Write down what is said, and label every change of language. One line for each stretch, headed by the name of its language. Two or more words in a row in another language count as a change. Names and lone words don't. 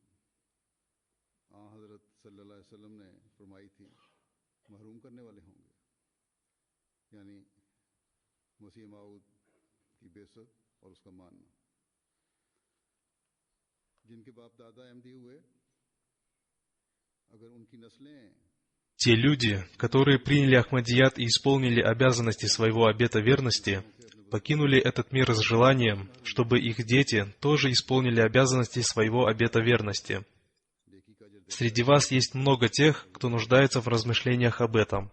Urdu: हज़रत
Arabic: صلی اللہ علیہ وسلم
Urdu: نے فرمائی تھی محروم کرنے والے ہوں گے، یعنی مسیح موعود کی بے عزت اور اس کا ماننا. جن کے باپ دادا احمدی ہوئے، اگر ان کی نسلیں
Russian: Те люди, которые приняли Ахмадият и исполнили обязанности своего обета верности, покинули этот мир с желанием, чтобы их дети тоже исполнили обязанности своего обета верности. Среди вас есть много тех, кто нуждается в размышлениях об этом.